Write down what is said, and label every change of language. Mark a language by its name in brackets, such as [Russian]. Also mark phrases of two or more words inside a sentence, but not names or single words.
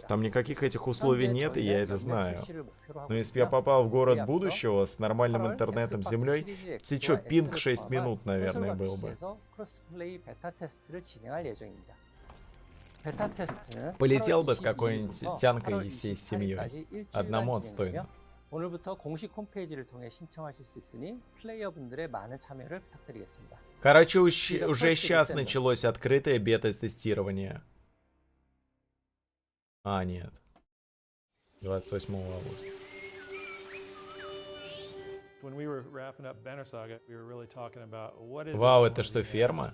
[Russian] Там никаких этих условий нет, и я это знаю. Но если бы я попал в город будущего с нормальным интернетом с землей, ты чё, пинг 6 минут, наверное, был бы. Полетел бы с какой-нибудь тянкой и всей семьей. Одному отстойно. [Korean] 오늘부터 공식 홈페이지를 통해 신청하실 수 있으니 플레이어분들의 많은 참여를 부탁드리겠습니다. [Russian] Короче, уже сейчас началось открытое бета-тестирование. А, нет. 28 августа. Вау, это что, ферма?